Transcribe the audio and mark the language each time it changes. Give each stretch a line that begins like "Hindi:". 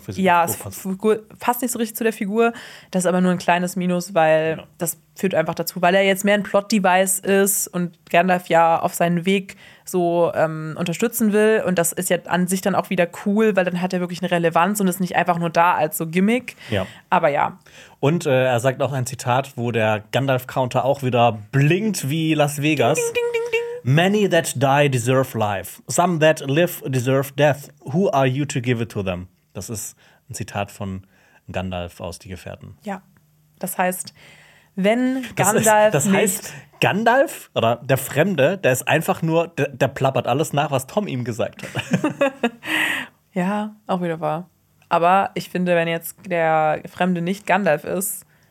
German: Physik passt nicht so richtig zu der Figur. Das ist aber nur ein kleines Minus, weil das führt einfach dazu, weil er jetzt mehr ein Plot-Device ist und Gandalf ja auf seinen Weg so unterstützen will. Und das ist ja an sich dann auch wieder cool, weil dann hat er wirklich eine Relevanz und ist nicht einfach nur da als so Gimmick. Ja. Aber ja. Und er sagt auch ein Zitat, wo der Gandalf-Counter auch wieder blinkt wie Las Vegas. Ding, ding, ding, ding.
English: Many that die deserve life. Some that live deserve death. Who are you to give it to them?
German: Das ist ein Zitat von Gandalf aus Die Gefährten. Ja, das heißt, wenn Gandalf das heißt, Gandalf oder der Fremde, der ist einfach nur, der plappert alles nach, was Tom ihm gesagt hat. Ja, auch wieder wahr. Aber ich finde, wenn jetzt der Fremde nicht Gandalf ist,